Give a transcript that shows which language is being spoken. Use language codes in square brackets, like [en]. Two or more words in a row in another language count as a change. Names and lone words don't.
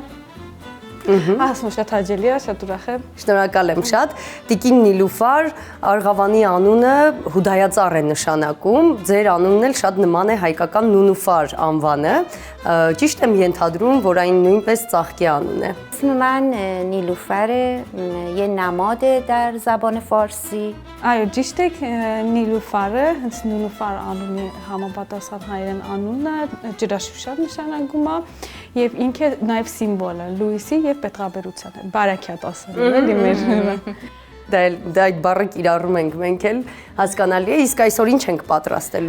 [hy] Ասում շատ հաճելի է, շատ ուրախ եմ։ Շնորհակալ եմ շատ։ Տիկին Նիլուֆար, Արգավանի անունը հուդայածառ է նշանակում, ձեր անունն էլ շատ նման է հայկական Նունուֆար անվանը։ Ճիշտ եմ ենթադրում, որ այն նույնպես ծաղկի անուն է։ [fa] اسم من نیلوفره یه نماده در زبان فارسی [hy] Այո, ճիշտ եք, Նիլուֆարը, հենց Նիլուֆար անունի համապատասխան հայերեն անունը ջրաշուշար նշանակում է եւ ինքը նաեւ սիմվոլ է Լուիսի եւ Պետրաբերության բարակյատ ասել էլի մեր Դա այդ բառը կիրառում ենք մենք էլ հասկանալի է, իսկ այսօր ինչ ենք պատրաստելու։